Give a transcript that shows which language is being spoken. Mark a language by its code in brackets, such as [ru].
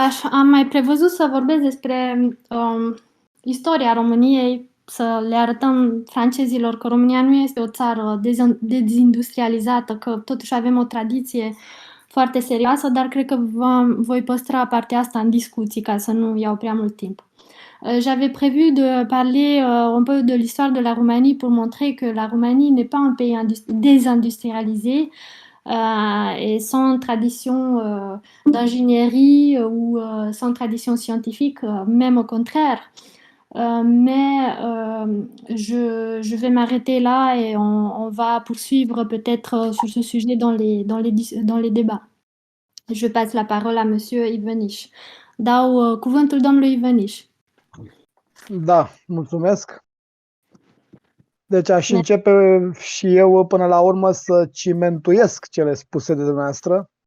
[ro] Am mai prevăzut să vorbesc despre istoria României, să le arătăm francezilor că România nu este o țară dezindustrializată, că totuși avem o tradiție foarte serioasă, dar cred că voi păstra partea asta în discuții ca să nu iau prea mult timp. [fr] J'avais prévu de parler un peu de l'histoire de la Roumanie pour montrer que la Roumanie n'est pas un pays désindustrialisé et sans tradition d'ingénierie ou sans tradition scientifique, même au contraire. Mais je vais m'arrêter là et on va poursuivre peut-être sur ce sujet dans les débats. Je passe la parole à Monsieur Ivăniș. [ro] Dau cuvântul domnului Ivăniș. Da, mulțumesc. Deci aș începe și eu până la urmă să cimentuiesc cele spuse de dumneavoastră.